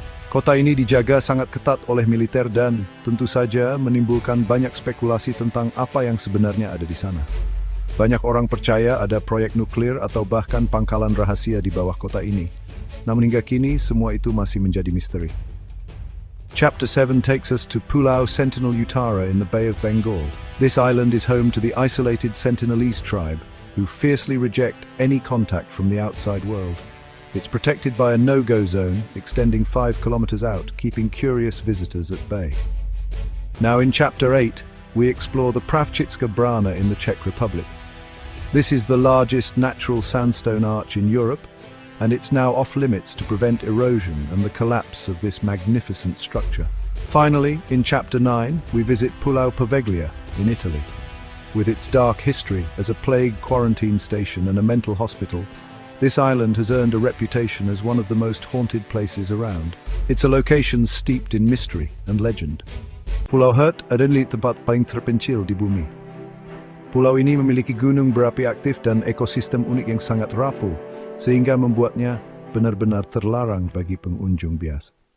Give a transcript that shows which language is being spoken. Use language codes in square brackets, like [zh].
[id] Kota ini dijaga sangat ketat oleh militer dan, tentu saja, menimbulkan banyak spekulasi tentang apa yang sebenarnya ada di sana. Banyak orang percaya ada proyek nuklir atau bahkan pangkalan rahasia di bawah kota ini. Namun hingga kini, semua itu masih menjadi misteri. [en] Chapter 7 takes us to Pulau Sentinel Utara in the Bay of Bengal. This island is home to the isolated Sentinelese tribe, who fiercely reject any contact from the outside world. It's protected by a no-go zone extending 5 kilometers out, keeping curious visitors at bay. Now in Chapter 8, we explore the Pravchitska Brana in the Czech Republic. This is the largest natural sandstone arch in Europe, and it's now off-limits to prevent erosion and the collapse of this magnificent structure. Finally, in Chapter 9, we visit Pulau Poveglia in Italy. With its dark history as a plague quarantine station and a mental hospital, this island has earned a reputation as one of the most haunted places around. It's a location steeped in mystery and legend. [id] Pulau Hert adalah tempat paling terpencil di bumi. Pulau ini memiliki gunung berapi aktif dan ekosistem unik yang sangat rapuh, sehingga membuatnya benar-benar terlarang bagi pengunjung biasa.